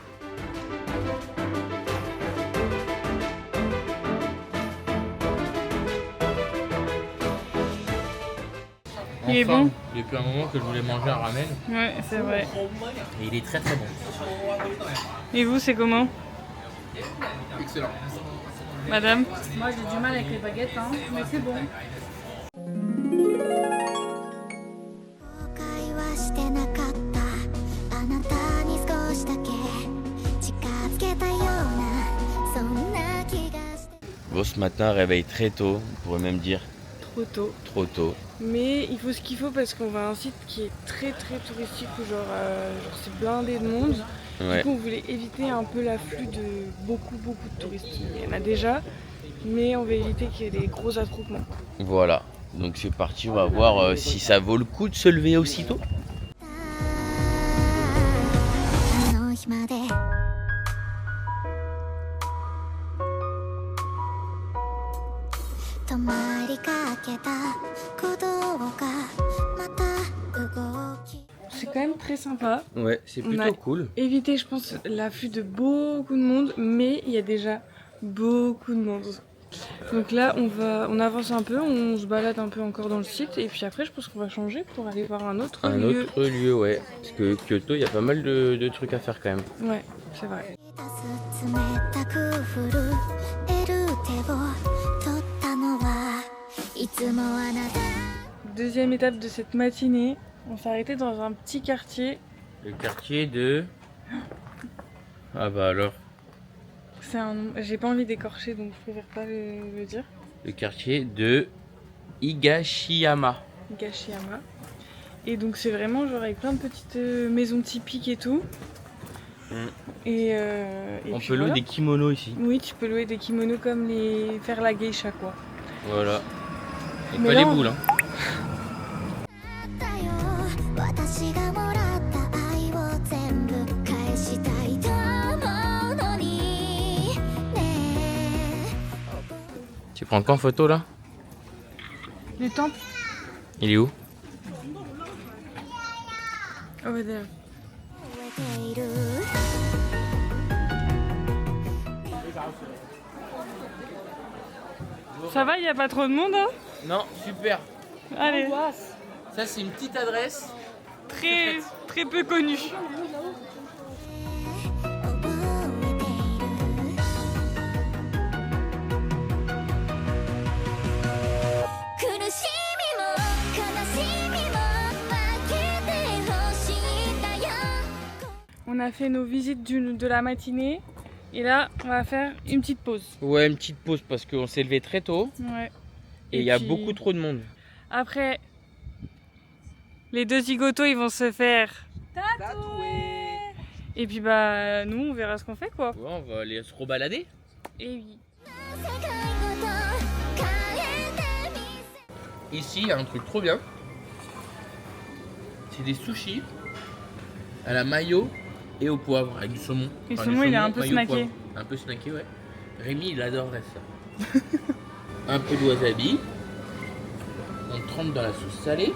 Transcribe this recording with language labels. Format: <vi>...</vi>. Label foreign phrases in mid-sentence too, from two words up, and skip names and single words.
<fr>Il est bon? Depuis un moment que je voulais manger un ramen. Ouais, c'est vrai. Et il est très très bon. Et vous, c'est comment? Excellent. Madame? Moi j'ai du mal avec les baguettes, hein, mais c'est bon.</fr> <ja>後悔はしてなかったあなたに少しだけ近づけたようなそんな気がして</ja> <fr>Bon, ce matin, réveil très tôt. On pourrait même dire Trop tôt. trop tôt. Mais il faut ce qu'il faut parce qu'on va à un site qui est très très touristique où genre c'est blindé de monde. Ouais. Du coup on voulait éviter un peu l'afflux de beaucoup de touristes. Il y en a déjà, mais on veut éviter qu'il y ait des gros attroupements. Voilà. Donc c'est parti, on va voir si ça vaut le coup de se lever aussitôt.</fr> <ja>あの日まで止まりかけた鼓動がまた動き</ja> <fr>C'est quand même très sympa. Ouais, c'est On plutôt a- cool. Éviter je pense l'afflux de beaucoup de monde, mais il y a déjà beaucoup de monde. Donc là on avance un peu, on se balade un peu encore dans le site et puis après je pense qu'on va changer pour aller voir un autre Un lieu. autre lieu, ouais. Parce que Kyoto, il y a pas mal de trucs à faire quand même. Ouais, c'est vrai.</fr> <ja>冷たく震える手を取ったのはいつもあなた</ja> <fr>Deuxième étape de cette matinée, on s'est arrêté dans un petit quartier. Le quartier de... Ah bah alors, C'est un nom, j'ai pas envie d'écorcher donc je préfère pas le dire. le quartier de Higashiyama. Gashiyama. Et donc c'est vraiment genre avec plein de petites maisons typiques et tout. Mm. Et On puis peut louer voilà. des kimonos ici. Oui, tu peux louer des kimonos comme les faire la geisha quoi. Voilà. Et Mais pas là, les on- boules, hein.</fr> <ja>だよ私がもらった愛を全部返したいと思うのにね</ja> <fr>Tu prends quoi en photo là? Le temple Il est où?</fr> <en>over there.</en> <ja>覚えている</ja> <fr>Ça va, il y a pas trop de monde hein? Non, super. Allez, Ça c'est une petite adresse. très peu connu.</fr> <ja>覚えている苦しみも悲しみも負けてほしいんだよ</ja> <fr>On a fait nos visites de la matinée et là on va faire une petite pause. Ouais, une petite pause parce qu'on s'est levé très tôt Ouais. et il y a puis- beaucoup trop de monde. Après, les deux zigotos ils vont se faire tatouer. Et puis bah nous on verra ce qu'on fait quoi. Ouais, on va aller se rebalader. Et oui.</fr> <ja>世界ごと変えてみせ</ja> <fr>Ici, il y a un truc trop bien. C'est des sushis à la mayo et au poivre avec du saumon. Et le du saumon, il est un peu mayo, snacké. poivre. Un peu snacké, ouais. Rémi, il adorerait ça. Un peu de wasabi. On trempe dans la sauce salée.</fr>